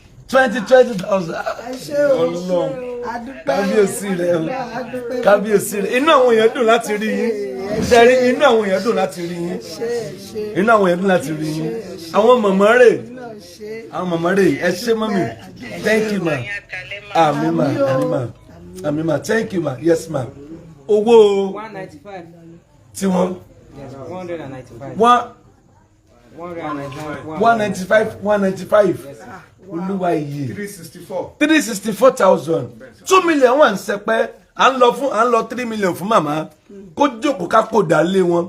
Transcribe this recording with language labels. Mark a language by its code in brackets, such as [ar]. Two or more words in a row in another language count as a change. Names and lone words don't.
[yo] 20,000. Ọlọ́run. Kábíyèsí rẹ̀ o. Kábíyèsí rẹ̀. Inú àwọn èèyàn dùn láti rí yín. Ṣẹ́rí inú àwọn èèyàn dùn láti rí yín. Inú àwọn èèyàn dùn láti rí yín. Àwọn màmá rẹ̀. Àwọn màmá rẹ̀. Ẹ ṣé mọ́mì. [en] Thank you [yo] ma. Àmín ma. Àmín ma. Àmín ma. [en] Thank you ma. Yes ma. [yo] Owó 195. Tí wọ́n. 195. 195. Olúwa iye. 364. 364,000. 2 million wà ń sẹpẹ́. À ń lọ 3 million fún màmá. Kó jókòó ká kó dà lé wọn.